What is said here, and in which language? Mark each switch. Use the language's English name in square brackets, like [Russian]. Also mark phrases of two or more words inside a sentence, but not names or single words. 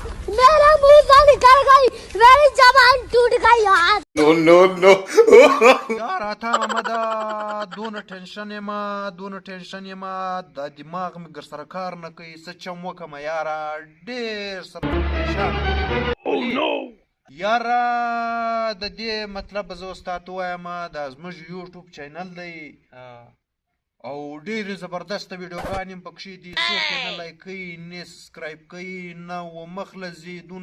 [Hindi] मेरा मुंह से निकल गई, मेरी जबान टूट गई यार. [English] No. [Pashto] यार आता محمد دونه ټینشن یم د دماغ مې ګر سره کار نه کوي څه چم وکم یاره ډېر سره پریشان یاره د دې مطلب زه اوس تاته وایم دا زموږ یوټیوب چینل دی او ډېرې زبردسته ویډیوګانې هم پکښې دي څوک یې نه لایک کوي نه سبسکرایب کوي نه مخ له ځي دونه